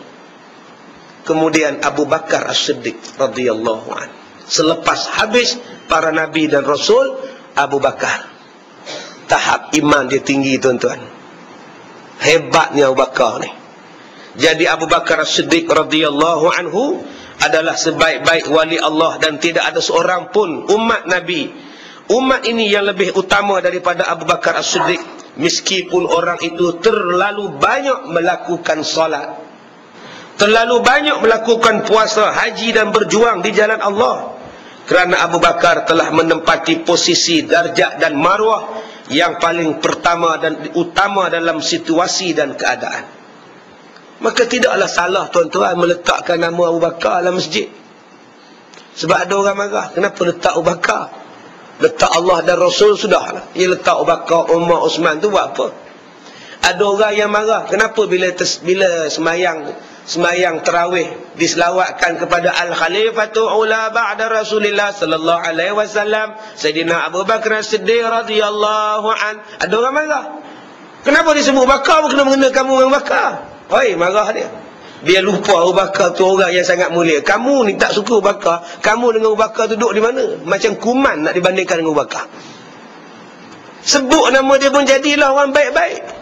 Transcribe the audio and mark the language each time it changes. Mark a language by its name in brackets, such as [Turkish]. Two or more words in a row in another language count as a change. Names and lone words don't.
[Malay] Kemudian Abu Bakar As-Siddiq [Arabic] رضي الله عنه. [Malay] Selepas habis para Nabi dan Rasul, Abu Bakar. Tahap iman dia tinggi, tuan-tuan. Hebatnya Abu Bakar ni. Jadi Abu Bakar As-Siddiq [Arabic] رضي الله عنه [Malay] adalah sebaik-baik wali Allah, dan tidak ada seorang pun umat Nabi, umat ini yang lebih utama daripada Abu Bakar As-Siddiq, meskipun orang itu terlalu banyak melakukan salat, terlalu banyak melakukan puasa, haji dan berjuang di jalan Allah. Kerana Abu Bakar telah menempati posisi darjat dan marwah yang paling pertama dan utama dalam situasi dan keadaan. Maka tidaklah salah, tuan-tuan, meletakkan nama Abu Bakar dalam masjid. Sebab ada orang marah, kenapa letak Abu Bakar? Letak Allah dan Rasul sudahlah. Dia letak Abu Bakar, Umar, Osman tu buat apa? Ada orang yang marah, kenapa bila semayang tarawih diselawatkan kepada [Arabic] الخليفة الأول بعد رسول الله صلى الله عليه وسلم سيدنا أبو بكر الصديق رضي الله عن. [Malay] Ada orang marah, kenapa disebut Bakar, bukan mengenai kamu yang Bakar? Oi, marah dia. Dia lupa Abu Bakar tu orang yang sangat mulia. Kamu ni tak suka Abu Bakar, kamu dengan Abu Bakar duduk di mana? Macam kuman nak dibandingkan dengan Abu Bakar. Sebut nama dia pun jadilah orang baik-baik.